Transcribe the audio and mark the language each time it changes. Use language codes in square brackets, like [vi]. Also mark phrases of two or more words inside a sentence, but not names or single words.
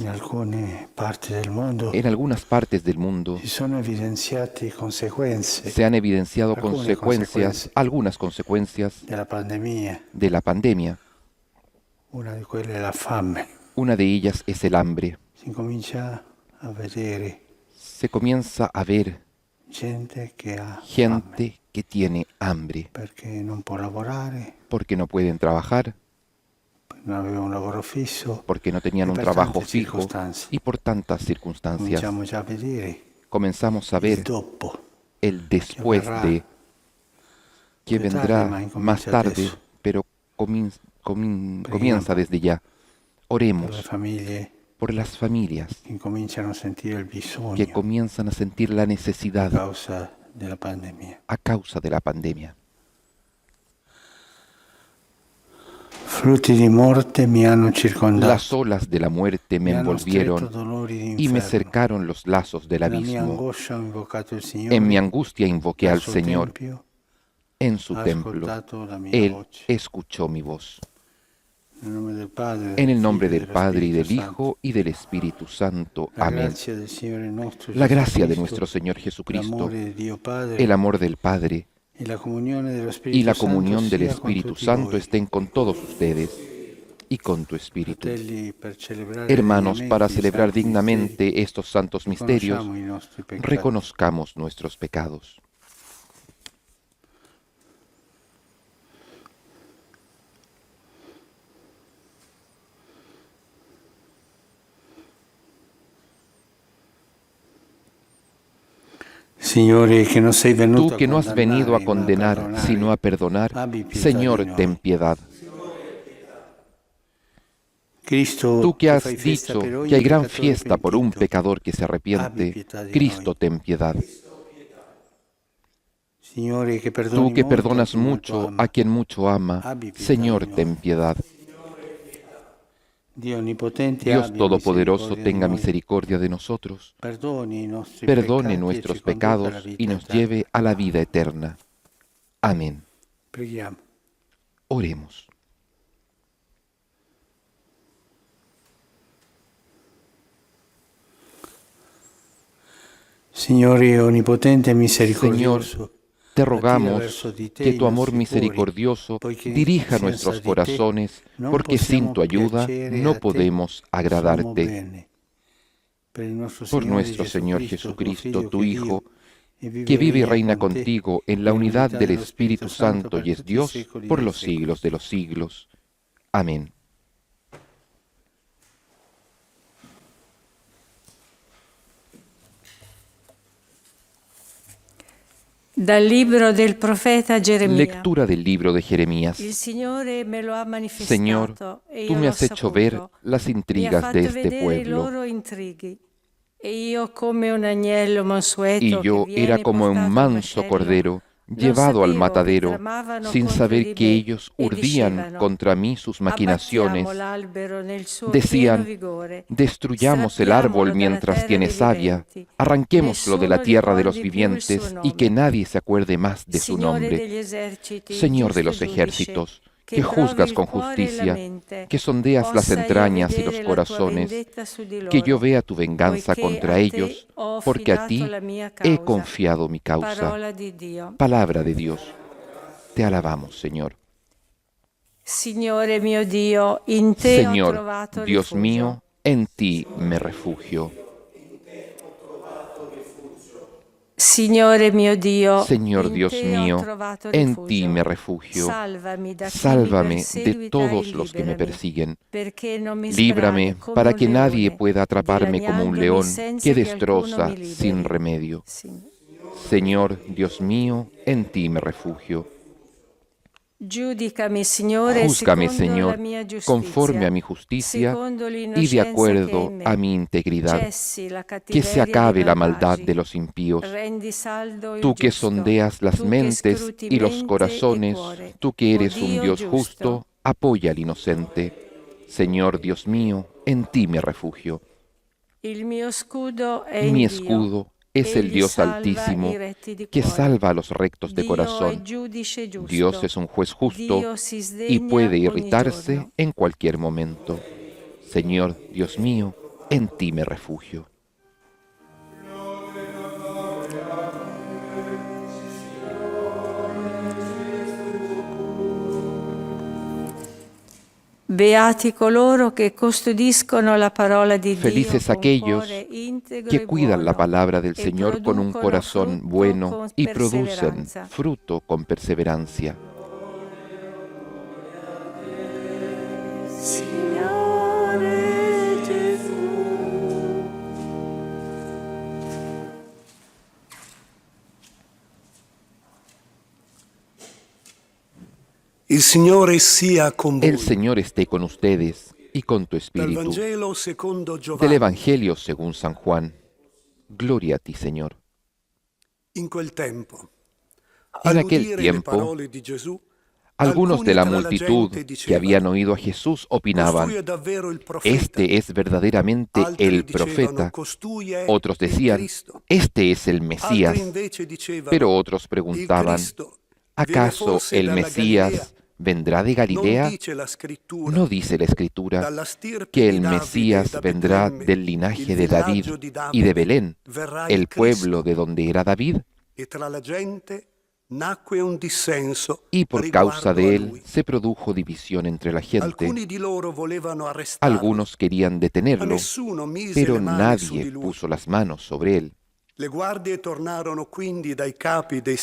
[it] in alcune parti del mondo [es] en algunas partes del mundo, [it] si sono evidenziate conseguenze [es] se han evidenciado Algunas consecuencias algunas consecuencias [it] della pandemia. [es] de la pandemia. [it] Una di quelle è la fame. [es] Una de ellas es el hambre. [it] Si comincia a vedere [es] Se comienza a ver [it] gente che ha fame [es] gente que tiene hambre [it] perché non può lavorare, [es] porque no pueden trabajar, [it] non aveva un lavoro fisso. [es] porque no tenían Y un por trabajo tantas fijo circunstancias. y por tantas circunstancias. [it] Cominciamo già a vedere [es] Comenzamos a [it] il [es] ver [it] dopo. [es] el después [it] verrà. [es] de, que [it] Più [es] vendrá [it] tardi, ma incomincia [es] más tarde, [it] adesso. [es] pero comienza desde ya. [it] Per le [es] Oremos [it] famiglie [es] por las familias [it] che incominciano a sentire il bisogno [es] que comienzan a sentir la [it] a [es] necesidad [it] causa della pandemia. [es] a causa de la pandemia. [it] Frutti di morte mi hanno circondato. [es] Las olas de la muerte me [it] mi hanno stretto [es] envolvieron [it] dolori di [es] y me [it] inferno. [es] cercaron los lazos del [it] Nella mia [es] abismo. [it] angoscia ho invocato il Signore. [es] En mi angustia invoqué al [it] Al suo [es] Señor. [it] tempio [es] En su [it] ha [es] templo, [it] ascoltato la mia [es] Él [it] voce. [es] escuchó mi voz. [it] Nel nome del Padre, [es] En el [it] del [es] nombre [it] Figlio [es] del [it] e [es] Padre y del [it] Spirito Santo. [es] Hijo y del Espíritu Santo. [it] La [es] Amén. [it] grazia del Signore nostro [es] La gracia de Jesucristo, nuestro Señor Jesucristo, [it] l'amore di Dio Padre [es] el amor del Padre y la [it] comunione dello Spirito [es] y la [it] Santo [es] comunión del [it] sia con [es] Espíritu [it] tutti [es] Santo [it] voi. [es] estén con todos ustedes. y con tu Espíritu. [it] Fratelli, per celebrare [es] Hermanos, para [it] degnamente i [es] celebrar [it] santi [es] dignamente estos santos [it] misteri, [es] misterios, [it] conosciamo i nostri peccati. [es] reconozcamos nuestros pecados. [it] Signore, que no sei venuto [es] Tú que no has venido a [it] condannare, [es] condenar, [it] ma [es] sino a perdonar, [it] abbi pietà [es] Señor, [it] di noi. [es] ten piedad. [it] Cristo, [es] Tú que [it] che [es] has [it] fai festa [es] dicho [it] per ogni [es] que hay gran [it] peccatore [es] fiesta por un [it] pentito, [es] pecador que se [it] abbi [es] arrepiente, [it] pietà di [es] Cristo, [it] noi. [es] ten piedad. [it] Signore, che [es] Tú [it] perdoni [es] que [it] molto a [es] perdonas [it] chi molto [es] mucho [it] ama. [es] a quien mucho ama, [it] Abbi pietà [es] Señor, [it] di noi. [es] ten piedad. [it] Dio Onnipotente, [es] Dios [it] abbia [es] Todopoderoso, [it] misericordia di [es] tenga [it] noi. [es] misericordia de nosotros, [it] Perdoni i nostri [es] perdone [it] peccati e [es] nuestros [it] ci conduca alla [es] pecados [it] vita [es] y nos [it] eterna. [es] lleve a la vida eterna. Amén. [it] Preghiamo. [es] Oremos. [it] Signore Onnipotente e [es] Señor, [it] misericordioso, [es] te rogamos [it] verso di te [es] que [it] i [es] tu amor [it] nostri cuori, [es] misericordioso [it] poiché [es] dirija [it] senza [es] nuestros [it] di te [es] corazones, [it] non [es] porque sin [it] possiamo [es] tu ayuda [it] piacere [es] no [it] a te, [es] podemos [it] siamo [es] agradarte. [it] bene. Per il nostro [es] Por [it] Signore [es] nuestro Señor Jesucristo, [it] tuo [es] Jesucristo, [it] Figlio, [es] tu [it] che [es] Hijo, [it] vive [es] que vive y reina [it] con te, [es] contigo en la unidad del [it] dello [es] Espíritu Santo [it] per [es] y es [it] tutti i [es] Dios [it] secoli [es] por [it] dei [es] los [it] secoli. [es] siglos de los siglos. Amén. [it] Dal libro del profeta Geremia. [es] Lectura del libro de [it] Il [es] Jeremías. [it] Signore me lo ha manifestato [es] Señor, [it] e [es] tú [it] io [es] me [it] l'ho [es] has hecho ver [it] saputo. [es] las [it] Mi ha [es] intrigas [it] fatto [es] de este [it] vedere i [es] pueblo, [it] loro intrighi. E io come un agnello mansueto [es] y yo [it] che viene [es] era como [it] portato [es] un [it] al [es] manso [it] macello, [es] cordero [it] non [es] llevado al [it] sapevo che [es] matadero, [it] tramavano [es] sin [it] contro [es] saber [it] di [es] que [it] me [es] ellos [it] e [es] urdían [it] dicevano: [es] contra mí sus maquinaciones. [it] abbattiamo l'albero nel suo pieno [es] Decían, [it] vigore, [es] destruyamos el árbol [it] strappiamolo dalla [es] mientras [it] terra [es] tiene [it] dei [es] savia, [it] viventi. [es] arranquémoslo de la [it] Nessuno [es] tierra de los [it] ricordi più il suo [es] vivientes y que [it] nome. [es] nadie se acuerde más de su [it] Signore [es] nombre. [it] degli eserciti, [es] Señor de [it] giusto [es] los [it] giudice, [es] ejércitos, [it] che [es] que [it] provi [es] juzgas [it] il [es] con [it] cuore e la [es] justicia, [it] mente, [es] que sondeas las [it] possa io [es] entrañas y los [it] vedere la tua [es] corazones, [it] vendetta su di [es] que yo [it] loro, [es] vea tu venganza [it] poiché [es] contra [it] a te [es] ellos, [it] ho [es] porque a [it] affidato [es] ti [it] la mia [es] he [it] causa. [es] confiado mi causa. [it] Parola di Dio. [es] Palabra de Dios. Te alabamos, Señor. [it] Signore mio Dio, in te ho [es] Señor, [it] trovato [es] Dios [it] rifugio. [es] mío, en ti me refugio. [it] Signore mio Dio, [es] Señor [it] in [es] Dios [it] te ho [es] mío, [it] trovato [es] en [it] rifugio. [es] ti me refugio. [it] Salvami da chi mi [es] Sálvame de [it] perseguita [es] todos [it] e [es] los que me [it] liberami, [es] persiguen. [it] perché non mi [es] Líbrame [it] sbrani come [es] para [it] un [es] que nadie [it] leone, [es] pueda atraparme como un [it] dilaniandomi [es] león [it] senza [es] que [it] che alcuno [es] destroza [it] mi liberi. [es] sin remedio. [it] Signore. [es] Señor, Dios mío, en ti me refugio. [it] Giudicami, Signore, [es] Júzgame, [it] secondo la [es] Señor, [it] mia giustizia, [es] conforme a mi justicia [it] secondo [es] y de [it] l'innocenza che è [es] acuerdo [it] in me. [es] a mi integridad. [it] Cessi la [es] Que se [it] cattiveria [es] acabe [it] dei [es] la maldad [it] malvagi. [es] de los impíos. [it] Rendi saldo il [es] Tú que [it] giusto. [es] sondeas las [it] Tu che [es] mentes [it] scruti [es] y los [it] mente e [es] corazones, [it] cuore. [es] tú que [it] O [es] eres un [it] Dio [es] Dios [it] giusto. [es] justo, apoya al inocente. Señor Dios mío, en ti me refugio. [it] Il mio scudo è in [es] Mi [it] Dio. [es] escudo es el [it] Egli [es] Dios [it] salva [es] Altísimo, [it] i retti di [es] que [it] cuore. [es] salva a los rectos de [it] Dio è [es] corazón. [it] giudice giusto. [es] Dios es un juez justo [it] Dio si [es] y [it] sdegna [es] puede [it] ogni [es] irritarse [it] giorno. [es] en cualquier momento. Señor Dios mío, en ti me refugio. [it] Beati coloro che custodiscono la parola di Dio [es] Felices [it] con [es] aquellos [it] cuore integro [es] que [it] e [es] cuidan la [it] buono, [es] palabra del [it] e [es] Señor con un [it] producono [es] corazón [it] frutto [es] bueno [it] con [es] y producen [it] perseveranza. [es] fruto con perseverancia. [it] Signore Gesù. Il Signore sia con voi. [es] El Señor esté con ustedes y con tu [it] Dal [es] espíritu. [it] Vangelo secondo [es] Del [it] Giovanni. [es] Evangelio según San Juan. Gloria a ti, Señor. [it] In quel tempo, [es] En aquel [it] all'udire le [es] tiempo, [it] parole di Gesù, [es] algunos de la [it] alcuni tra [es] multitud [it] gente [es] que [it] dicevano, [es] habían oído a Jesús opinaban, [it] "Costui è davvero il profeta". [es] este es verdaderamente [it] Altri [es] el [it] dicevano, [es] profeta. [it] "Costui è [es] Otros [it] il [es] decían, [it] Cristo". [es] este es el [it] Altri [es] Mesías. [it] invece dicevano, [es] Pero otros [it] "Il [es] preguntaban, [it] Cristo viene [es] ¿acaso [it] forse [es] el [it] dalla [es] Mesías [it] Galilea?". [es] vendrá de [it] Non [es] Galilea? [it] dice la scrittura, [es] ¿No dice la Escritura [it] dalla stirpe [es] que [it] di [es] el [it] Davide [es] Mesías [it] da [es] vendrá [it] Betlemme, [es] del [it] il [es] linaje de David [it] villaggio di [es] y de [it] Davide, [es] Belén, [it] verrà [es] el [it] il [es] pueblo [it] Cristo? [es] de donde era David? [it] E tra la gente nacque un dissenso [es] y por causa [it] riguardo [es] de [it] a [es] él [it] lui. [es] se produjo división entre la gente. [it] Alcuni di loro volevano arrestarlo, [es] Algunos querían [it] ma [es] detenerlo, [it] nessuno mise [es] pero [it] le mani su di [es] nadie [it] lui. [es] puso las manos sobre él. [it] Le guardie tornarono quindi dai capi dei